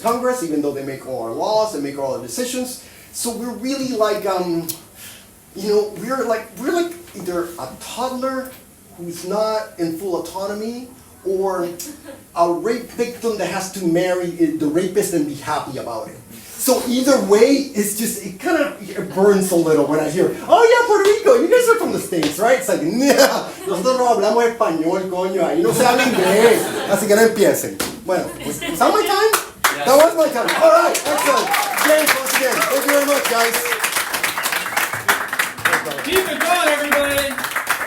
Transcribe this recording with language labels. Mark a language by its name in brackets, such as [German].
[English] Congress, even though they make all our laws and make all our decisions. So we're really like, we're like either a toddler who's not in full autonomy, or a rape victim that has to marry the rapist and be happy about it. So either way, it kind of burns a little when I hear, oh yeah, Puerto Rico, you guys are from the States, right? It's like, nah, [Spanish] nosotros no hablamos español, coño, ahí no se habla inglés, así que no empiecen. [English] Bueno, was that my time? Yes. That was my time. All right, excellent. James, once again, thank you very much, guys. Keep it going, everybody.